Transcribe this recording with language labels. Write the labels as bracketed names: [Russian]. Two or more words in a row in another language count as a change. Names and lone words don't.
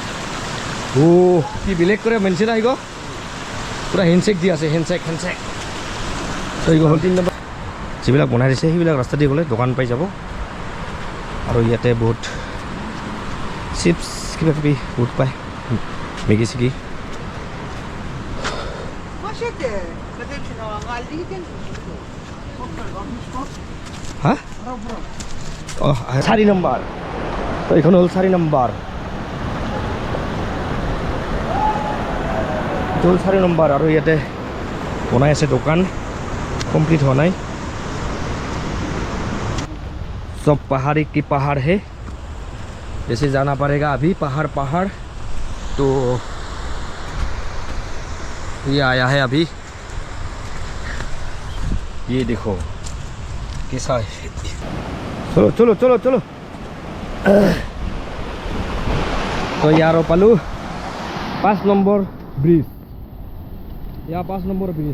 [Assamese] কি বেলেগ কৰে মেনচন আহিব পুৰা হেণ্ডশেক দি আছে হেণ্ডশেক তো এইটো হ'ল 3 নম্বৰ যিবিলাক বনাই দিছে সেইবিলাক ৰাস্তা দি গ'লে দোকান পাই যাব আৰু ইয়াতে বহুত চিপছ কিবা কিবি বহুত পায় মেগী চেগি হা 4 নম্বৰ তো এইখন হ'ল 4 নম্বৰ এইটো হ'ল 4 নম্বৰ আৰু ইয়াতে বনাই আছে দোকান কমপ্লিট হোৱা নাই [Hindi] सब पहाड़ी की पहाड़ है जैसे जाना पड़ेगा अभी पहाड़ तो ये आया है अभी ये देखो कैसा है चलो तो यार पालू 5 नंबर ब्रिज यहाँ 5 नंबर